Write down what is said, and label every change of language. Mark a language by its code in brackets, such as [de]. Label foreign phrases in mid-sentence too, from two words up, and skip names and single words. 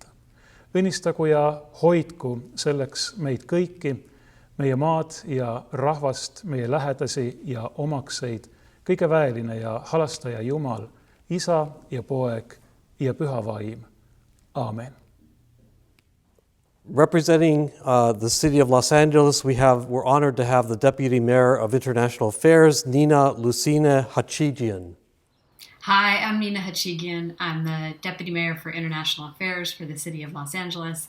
[et] Õnnistagu ja hoidku selleks meid kõiki, meie maad ja rahvast, meie lähedasi ja omakseid, kõige väeline ja halastaja Jumal, Isa ja Poeg ja Püha Vaim. Aamen. [en] Representing the city of Los Angeles, we're honored to have the Deputy Mayor of International Affairs, Nina Lucina Hachigian. Hi, I'm Nina Hachigian. I'm the Deputy Mayor for International Affairs for the City of Los Angeles.